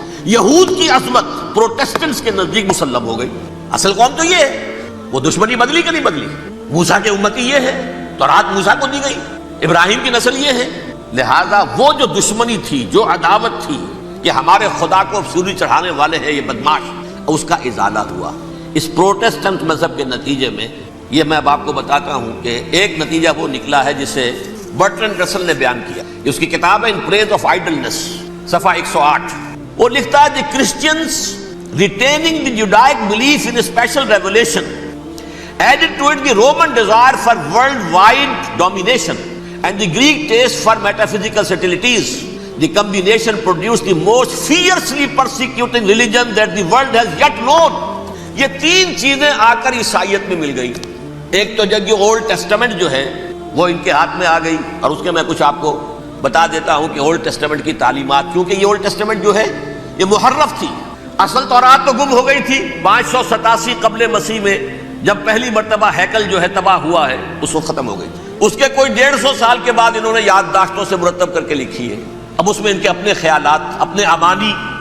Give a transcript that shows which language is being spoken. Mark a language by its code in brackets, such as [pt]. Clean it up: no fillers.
[ur] یہود کی عظمت پروٹیسٹنٹس کے نزدیک مسلم ہو گئی۔ اصل قوم تو یہ ہے، وہ دشمنی بدلی کہ نہیں بدلی؟ موسیٰ کے امتی یہ ہے، تورات موسیٰ کو دی گئی، ابراہیم کی نسل یہ ہے، لہذا وہ جو دشمنی تھی، جو عداوت تھی کہ ہمارے خدا کو سوری چڑھانے والے ہیں یہ بدماش، اس کا ازالہ ہوا اس پروٹیسٹنٹ مذہب کے نتیجے میں۔ یہ میں اب آپ کو بتاتا ہوں کہ ایک نتیجہ وہ نکلا ہے جسے برٹرنڈ رسل نے بیان کیا، اس کی کتاب ہے ان پریز آف آئیڈلنس، صفحہ 108۔ وہ لکھتا ہے کہ [en] Christians retaining the Judaic belief in a special revelation added to it the Roman desire for worldwide domination and the Greek taste for metaphysical subtleties. The combination produced the most fiercely persecuting religion that the world has yet known. [ur] یہ تین چیزیں آ کر عیسائیت میں مل گئی۔ ایک تو جب یہ اولڈ ٹیسٹمنٹ جو ہے وہ ان کے ہاتھ میں آ گئی، اور اس کے میں کچھ آپ کو بتا دیتا ہوں کہ اولڈ ٹیسٹمنٹ کی تعلیمات، کیونکہ یہ اولڈ ٹیسٹمنٹ جو ہے یہ محرف تھی، اصل تورات تو گم ہو گئی تھی 587 قبل مسیح میں جب پہلی مرتبہ ہیکل جو ہے تباہ ہوا ہے، اس وقت ختم ہو گئی۔ اس کے کوئی 150 سال کے بعد انہوں نے یادداشتوں سے مرتب کر کے لکھی ہے، اب اس میں ان کے اپنے خیالات، اپنے امانی،